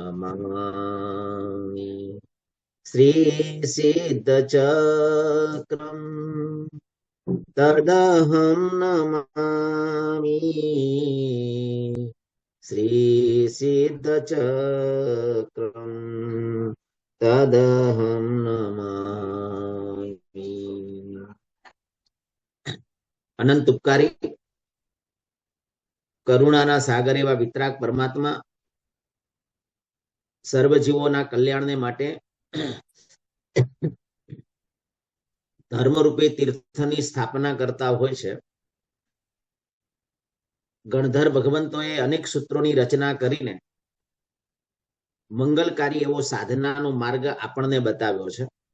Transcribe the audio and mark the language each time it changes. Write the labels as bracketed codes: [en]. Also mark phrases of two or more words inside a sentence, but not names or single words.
[sa] नमामि श्रीसिद्धचक्रम् तदहं नमामि श्रीसिद्धचक्रम् तदहं नमामि। [gu] અનંત ઉપકારી કરુણાના સાગર એવા વિતરાગ પરમાત્મા સર્વજીવોના કલ્યાણને માટે ધર્મરૂપી તીર્થની સ્થાપના કરતા હોય છે. ગણધર ભગવંતોએ અનેક સૂત્રોની રચના કરીને મંગલકારી એવો સાધનાનો માર્ગ આપણને બતાવ્યો છે.